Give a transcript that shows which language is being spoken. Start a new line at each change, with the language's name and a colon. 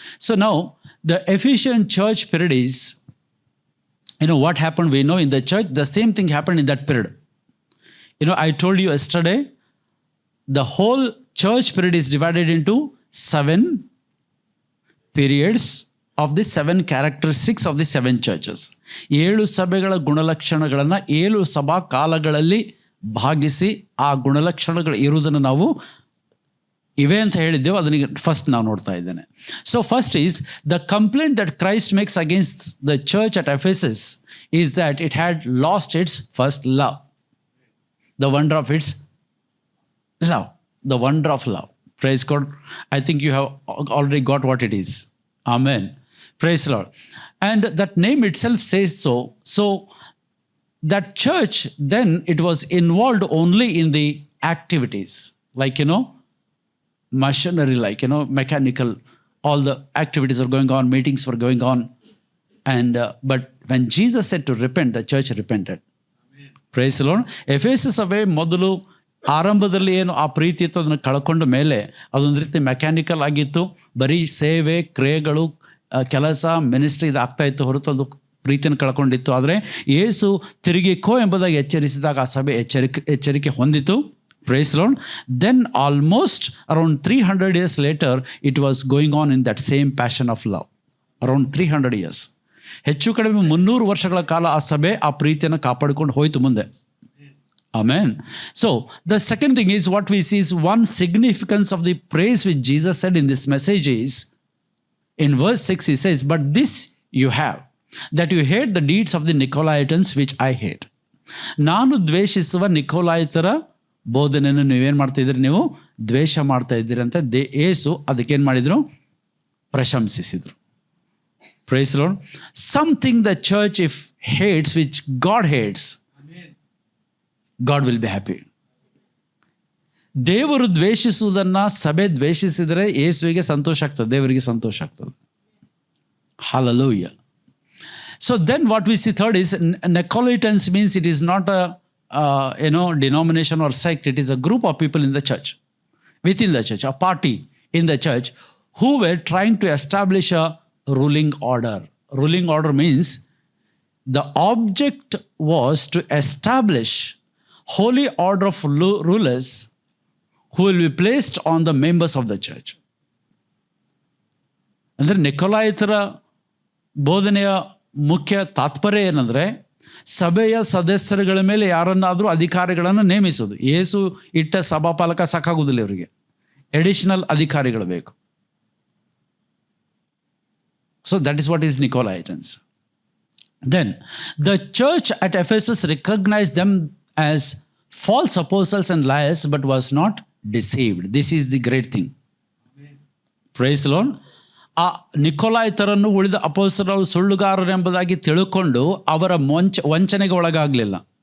English: So now the Ephesian church period is, what happened, we know in the church, the same thing happened in that period. I told you yesterday, the whole church period is divided into 7 periods of the 7 characteristics of the 7 churches.
Kannada: 7 ಸಭೆಗಳ ಗುಣಲಕ್ಷಣಗಳನ್ನು 7 ಸಭಾ ಕಾಲಗಳಲ್ಲಿ ಭಾಗಿಸಿ ಆ ಗುಣಲಕ್ಷಣಗಳು ಇರುವುದನ್ನು ನಾವು ಇವೆ ಅಂತ ಹೇಳಿದ್ದೆವು. ಅದನ್ನ ಫಸ್ಟ್ ನಾವು ನೋಡ್ತಾ ಇದ್ದೇನೆ.
English: So first is the complaint that Christ makes against the church at Ephesus is that it had lost its first love. The wonder of its love. The wonder of love. Praise God. I think you have already got what it is. Amen. Praise Lord. And that name itself says so. So that church, then it was involved only in the activities. Like, machinery, like, mechanical. All the activities are going on, meetings were going on. And but when Jesus said to repent, the church repented. Praise Lord.
Kannada: Ephesus ಸಭೆ ಮೊದಲು ಆರಂಭದಲ್ಲಿ ಏನು ಆ ಪ್ರೀತಿ ಇತ್ತು ಅದನ್ನು ಕಳ್ಕೊಂಡ ಮೇಲೆ ಅದೊಂದು ರೀತಿ ಮೆಕ್ಯಾನಿಕಲ್ ಆಗಿತ್ತು. ಬರೀ ಸೇವೆ, ಕ್ರಿಯೆಗಳು, ಕೆಲಸ, ಮಿನಿಸ್ಟ್ರಿ ಇದು ಆಗ್ತಾ ಇತ್ತು ಹೊರತು ಅದು ಪ್ರೀತಿಯನ್ನು ಕಳ್ಕೊಂಡಿತ್ತು. ಆದರೆ ಯೇಸು ತಿರುಗಿಕೋ ಎಂಬುದಾಗಿ ಎಚ್ಚರಿಸಿದಾಗ ಆ ಸಭೆ ಎಚ್ಚರಿಕೆ ಹೊಂದಿತು.
English: Praise Lord. Then almost around 300 years later it was going on in that same passion of love. Around 300 years.
Kannada: ಹೆಚ್ಚು ಕಡಿಮೆ 300 ವರ್ಷಗಳ ಕಾಲ ಆ ಸಭೆ ಆ ಪ್ರೀತಿಯನ್ನು ಕಾಪಾಡಿಕೊಂಡು ಹೋಯಿತು ಮುಂದೆ. Amen.
English: So the second thing is what we see is one significance of the praise which Jesus said in this message is in verse 6 he says, but this you have, that you hate the deeds of the Nicolaitans which I hate.
Kannada: ನಾನು ದ್ವೇಷಿಸುವ ನಿಕೋಲಾಯಿತರ ಬೋಧನೆಯನ್ನು ನೀವೇನು ಮಾಡ್ತಾ ಇದ್ದೀರಿ, ನೀವು ದ್ವೇಷ ಮಾಡ್ತಾ ಇದ್ದೀರಿ ಅಂತ ಯೇಸು ಅದಕ್ಕೇನು ಮಾಡಿದರು, ಪ್ರಶಂಸಿಸಿದರು.
English: Praise Lord. Something the church if hates which God hates, God will be happy.
Kannada: ದೇವರು ದ್ವೇಷಿಸುವುದನ್ನು ಸಭೆ ದ್ವೇಷಿಸಿದರೆ ಯೇಸುವಿಗೆ ಸಂತೋಷ ಆಗ್ತದೆ, ದೇವರಿಗೆ ಸಂತೋಷ ಆಗ್ತದೆ.
English: Hallelujah. So then what we see third is Nicolaitans means it is not a denomination or sect. It is a group of people in the church, within the church, a party in the church who were trying to establish a ruling order. Ruling order means the object was to establish holy order of rulers who will be placed on the members of the church.
Kannada: ಅಂದರೆ ನಿಕೋಲಾಯಿತರ ಬೋಧನೆಯ ಮುಖ್ಯ ತಾತ್ಪರ್ಯ ಏನಂದರೆ ಸಭೆಯ ಸದಸ್ಯರುಗಳ ಮೇಲೆ ಯಾರನ್ನಾದರೂ ಅಧಿಕಾರಿಗಳನ್ನು ನೇಮಿಸೋದು. ಯೇಸು ಇಟ್ಟ ಸಭಾಪಾಲಕ ಸಾಕಾಗುವುದಿಲ್ಲ, ಇವರಿಗೆ ಎಡಿಷನಲ್ ಅಧಿಕಾರಿಗಳು ಬೇಕು.
English: So that is what is Nicolaitans. Then the church at Ephesus recognized them as false apostles and liars, but was not deceived. This is the great thing. Amen. Praise the Lord.
Kannada: ಆ ನಿಕೋಲಾಯಿತರನ್ನು ಉಳಿದ ಅಪೊಸ್ತಲರು ಸುಳ್ಳುಗಾರರೆಂಬುದಾಗಿ ತಿಳ್ಕೊಂಡು ಅವರ ವಂಚನೆಗೆ ಒಳಗಾಗಲಿಲ್ಲ.